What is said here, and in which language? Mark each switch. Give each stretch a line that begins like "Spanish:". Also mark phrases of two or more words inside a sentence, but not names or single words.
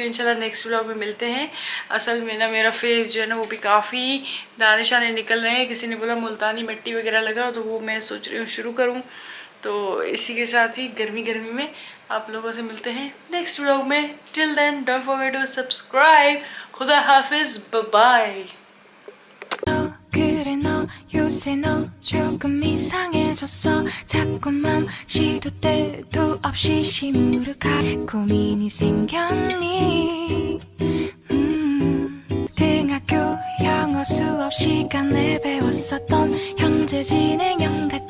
Hindi: इंशाल्लाह
English: next vlog
Hindi: में मिलते हैं। असल में ना मेरा फेस जो है ना वो भी काफ़ी दाने शाने निकल रहे हैं, किसी ने बोला मुल्तानी मिट्टी वगैरह लगा, तो वो मैं सोच रही हूँ शुरू करूँ। तो इसी के साथ ही गर्मी में आप लोगों से मिलते हैं
English: next vlog
Hindi: में।
English: till then don't forget to subscribe.
Hindi: खुदा हाफिज़, बाय।
Korean: 그래 너 요새 너 조금 이상해졌어 자꾸만 시도 때도 없이 시무룩할 고민이 생겼니 등학교 영어 수업 시간에 배웠었던 현재 진행